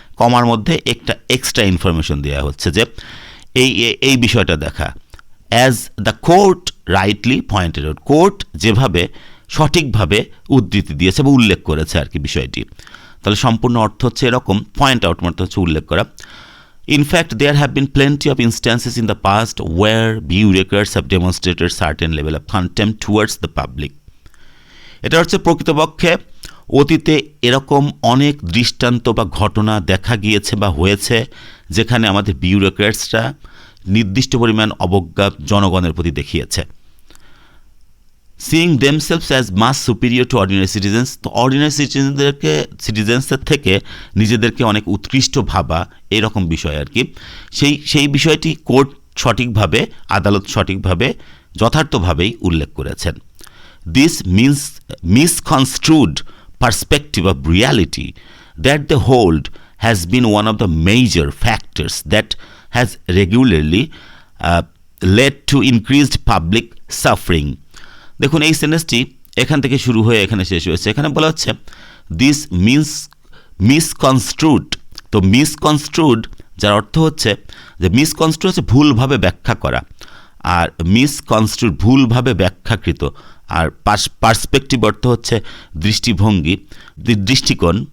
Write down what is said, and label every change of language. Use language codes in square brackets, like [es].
[bn] কমার মধ্যে একটা এক্সট্রা ইনফরমেশন দেওয়া হচ্ছে যে এই বিষয়টা দেখা। [en] as the court rightly pointed out, [bn] court যেভাবে সঠিকভাবে উদ্ধৃতি দিয়েছে বা উল্লেখ করেছে আর কি বিষয়টি। তাহলে সম্পূর্ণ অর্থ হচ্ছে এরকম, পয়েন্ট আউট মানে হচ্ছে উল্লেখ করা। [en] In fact, there have been plenty of instances in the past where bureaucrats have demonstrated certain level of contempt towards the public. [bn] এটা হচ্ছে প্রকৃতপক্ষে অতীতে এরকম অনেক দৃষ্টান্ত বা ঘটনা দেখা গিয়েছে বা হয়েছে যেখানে আমাদের বিউরোক্র্যাটসরা নির্দিষ্ট পরিমাণ অবজ্ঞা জনগণের প্রতি দেখিয়েছে। [en] seeing themselves as much superior to ordinary citizens, [bn] তো অর্ডিনারি সিটিজেন্সের থেকে নিজেদেরকে অনেক উৎকৃষ্ট ভাবা, এরকম বিষয় আর কি। সেই বিষয়টি কোর্ট সঠিকভাবে, আদালত সঠিকভাবে, যথার্থভাবেই উল্লেখ করেছেন। [en] This means misconstrued perspective of reality that they hold has been one of the major factors that has regularly led to increased public suffering. [bn] দেখুন এই সেন্টেন্সটি এখান থেকে শুরু হয়ে এখানে শেষ হয়েছে। এখানে বলা হচ্ছে [en] This misconstrued. [bn] তো মিসকনস্ট্রুড যার অর্থ হচ্ছে যে মিসকনস্ট্রুড হচ্ছে ভুলভাবে ব্যাখ্যা করা, আর মিসকনস্ট্রুড ভুলভাবে ব্যাখ্যাকৃত, আর পার্সপেক্টিভ অর্থ হচ্ছে দৃষ্টিভঙ্গি, দৃষ্টিকোণ।